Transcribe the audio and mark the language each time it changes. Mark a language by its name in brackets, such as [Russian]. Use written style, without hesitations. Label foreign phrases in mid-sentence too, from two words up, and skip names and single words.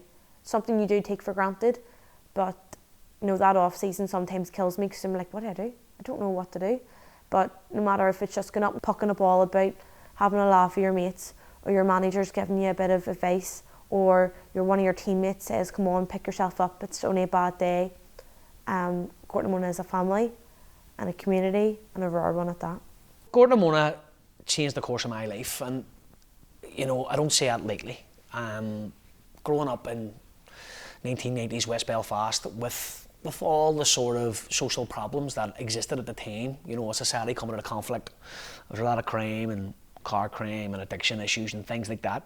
[English] Something you do take for granted, but you know, that off season sometimes kills me, because I'm like, what do? I don't know what to do. But no matter if it's just going up and pucking a ball about, having a laugh with your mates, or your manager's giving you a bit of advice, or one of your teammates says, come on, pick yourself up, it's only a bad day. Gort na Móna is a family and a community, and a rare one at that. Gort na Móna changed the course of my life, and you know, I don't say that lightly. Growing up in 1990s West Belfast with all the sort of social problems that existed at the time, you know, a society coming into conflict, there was a lot of crime and car crime and addiction issues and things like that.